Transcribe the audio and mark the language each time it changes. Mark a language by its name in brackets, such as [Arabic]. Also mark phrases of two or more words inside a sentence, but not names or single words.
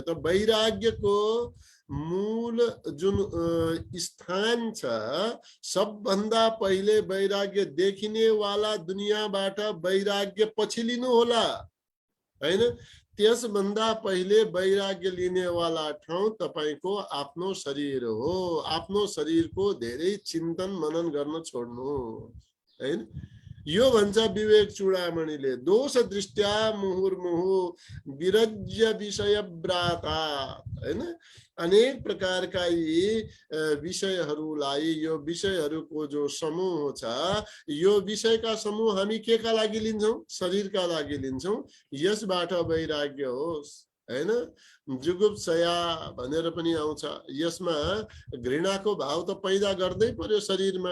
[Nepali] त वैराग्यको मूल जुन स्थान छ, सबभन्दा पहिले वैराग्य देखिने वाला दुनियाँबाट वैराग्य पछि लिनु होला हैन। त्यसभन्दा पहिले वैराग्य लिने वाला ठाउँ तपाईको आफ्नो शरीर हो। आफ्नो शरीरको धेरै चिन्तन मनन गर्न छोड्नु हैन। यो भन्छ विवेक चूडामणिले, [Sanskrit] दोष दृष्ट्या मुहुर्मुहु विरज्य विषय व्राता [Nepali] हैन। अनेक प्रकारका यी विषयहरूलाई, यो विषयहरूको जो समूह छ, यो विषयका समूह हामी के का लागि लिन्छौं? शरीरका लागि लिन्छौं। यसबाट वैराग्य होस् हैन। जुगुप्सया भनेर पनि आउँछ, यसमा घृणाको भाव त पैदा गर्दै पर्यो शरीरमा।